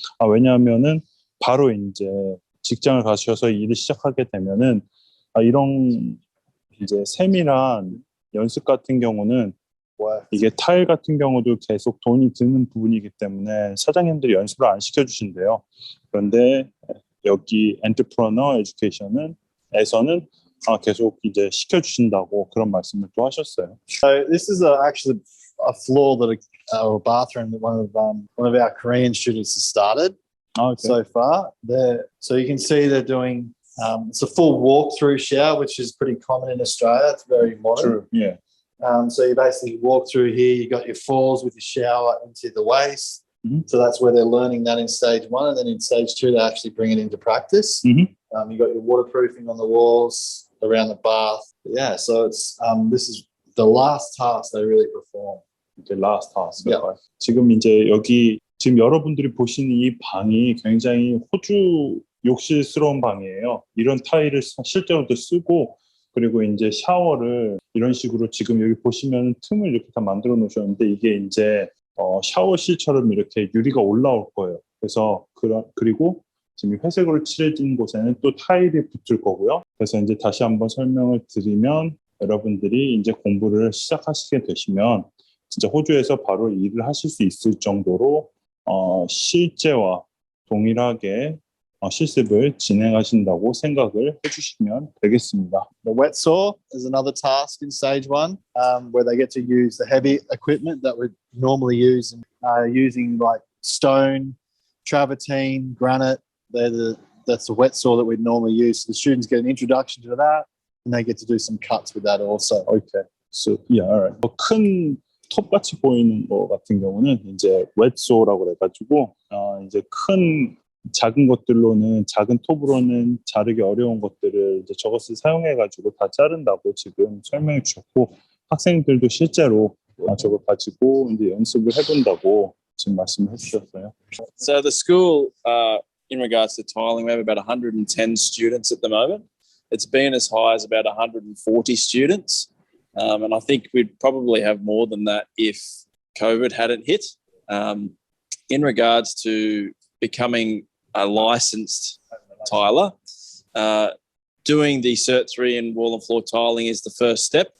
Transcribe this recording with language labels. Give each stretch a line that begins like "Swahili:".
Korean: 왜냐하면은 바로 이제 직장을 가셔서 일을 시작하게 되면은 이런 이제 세밀한 연습 같은 경우는 이게 타일 같은 경우도 계속 돈이 드는 부분이기 때문에 사장님들이 연습을 안 시켜주신대요. 그런데 여기 엔터프레너 에듀케이션에서는 계속 이제 시켜주신다고 그런 말씀을 또 하셨어요.
English: So this is actually a floor that or a bathroom that one of our Korean students has started so far. So you can see they're doing it's a full walk-through shower, which is pretty common in Australia. It's very modern. True. Yeah. So you basically walk through here. You got your falls with your shower into the waist. So that's where they're learning that in stage 1, and then in stage 2 they actually bring it into practice. You got your waterproofing on the walls around the bath. Yeah, so it's this is the last task they really perform. The last task. Yeah.
Korean: 지금 이제 여기 지금 여러분들이 보시는 이 방이 굉장히 호주 욕실스러운 방이에요. 이런 타일을 실제로도 쓰고, 그리고 이제 샤워를 이런 식으로 지금 여기 보시면 틈을 이렇게 다 만들어 놓으셨는데, 이게 이제 샤워실처럼 이렇게 유리가 올라올 거예요. 그래서 그리고 지금 회색으로 칠해진 곳에는 또 타일이 붙을 거고요. 그래서 이제 다시 한번 설명을 드리면, 여러분들이 이제 공부를 시작하시게 되시면 진짜 호주에서 바로 일을 하실 수 있을 정도로 실제와 동일하게 실습을 진행하신다고 생각을 해주시면 되겠습니다.
English: The wet saw is another task in stage 1, where they get to use the heavy equipment that we'd normally use, using like stone, travertine, granite. That's the wet saw that we'd normally use. So the students get an introduction to that, and they get to do some cuts with that also. Okay. So yeah, alright.
Korean: 큰 톱같이 보이는 거 같은 경우는 이제 웨트소라고 해가지고 이제 작은 것들로는, 작은 톱으로는 자르기 어려운 것들을 이제 저것을 사용해가지고 다 자른다고 지금 설명해 주셨고, 학생들도 실제로 저걸 가지고 이제 연습을 해본다고 지금 말씀을 해주셨어요.
English: So the school, in regards to tiling, we have about 110 students at the moment. It's been as high as about 140 students. And I think we'd probably have more than that if COVID hadn't hit. In regards to becoming a licensed tiler, doing the Cert 3 in wall and floor tiling is the first step.